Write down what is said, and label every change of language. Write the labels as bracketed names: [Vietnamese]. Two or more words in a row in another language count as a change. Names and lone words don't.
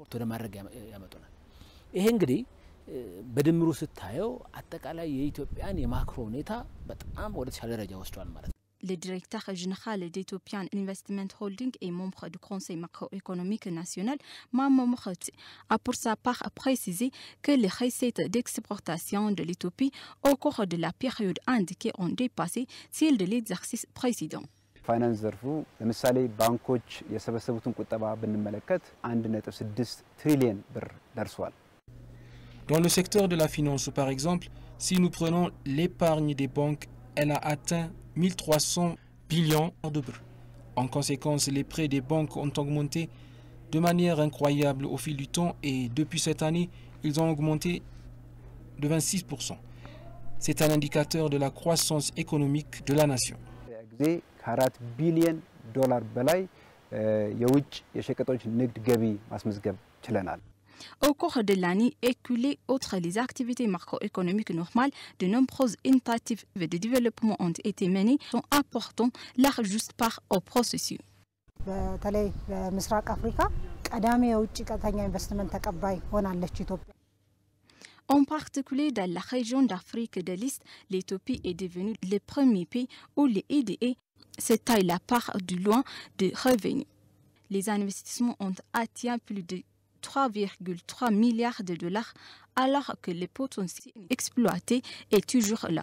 [French] Le directeur général d'Ethiopian Investment Holding et membre du Conseil macroéconomique national, Mamo Mokhati, a pour sa part précisé que les recettes d'exportation de l'Éthiopie au cours de la période indiquée ont dépassé celles de l'exercice précédent. [Amharic] ፋይናንስ ዘርፉ ለምሳሌ ባንኮች የሰበሰቡትን ቁጠባ ብንመለከት 1.6 ትሪሊየን ብር ደርሷል። [French] Dans le secteur de la finance, par exemple, si nous prenons l'épargne des banques, elle a atteint 1300 billions de bruts. En conséquence, les prêts des banques ont augmenté de manière incroyable au fil du temps et depuis cette année, ils ont augmenté de 26%. C'est un indicateur de la croissance économique de la nation. [Amharic] ከ4 ቢሊዮን ዶላር በላይ የውጭ የሸቀጦች ንግድ ገቢ ማስመዝገብ ችለናል። [French] Au cours de l'année écoulée, outre les activités macroéconomiques normales, de nombreuses initiatives de développement ont été menées en apportant leur juste part au processus. [Amharic] በተለይ በምስራቅ አፍሪካ ቀዳሚ የውጭ ቀጥተኛ ኢንቨስትመንት ተቀባይ ሆናለች ኢትዮጵያ። [French] En particulier dans la région d'Afrique de l'Est, l'Éthiopie est devenue le premier pays où les IDE s'étalent la part du loin de revenus. Les investissements ont atteint plus de 3,3 milliards de dollars alors que le potentiel exploité est toujours là.